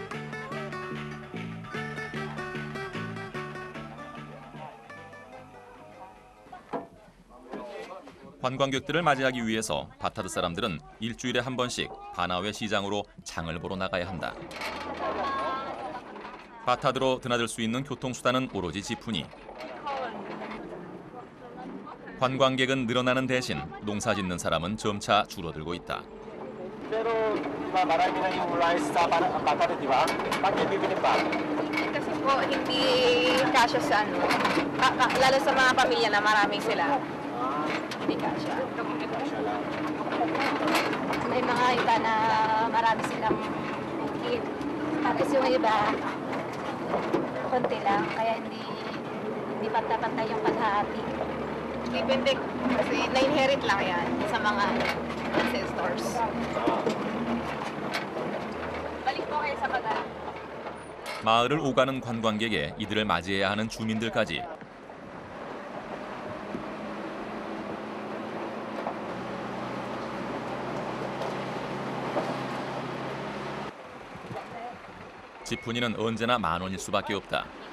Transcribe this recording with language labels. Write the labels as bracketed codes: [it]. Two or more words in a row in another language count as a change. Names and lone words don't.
[ko] 관광객들을 맞이하기 위해서 바타드 사람들은 일주일에 한 번씩 바나웨 시장으로 장을 보러 나가야 한다. 바타드로 드나들 수 있는 교통수단은 오로지 지푸니. 관광객은 늘어나는 대신 농사 짓는 사람은 점차 줄어들고 있다. [tl] Pero marami na yung rice sa Batangas, di ba? Bakit bibili pa? Kasi po hindi kasya sa ano, lalo sa mga pamilya na marami sila. Hindi kasya. May mga iba na marami silang kid. Tapos yung iba, konti lang, kaya hindi pantay-pantay yung paghahati. Depende kasi na-inherit lang yan sa mga ancestors. Balik po kayo sa bagal. [ko] 마을을 오가는 관광객에 이들을 맞이해야 하는 주민들까지. 지푸니는 언제나 10,000원일 수밖에 없다.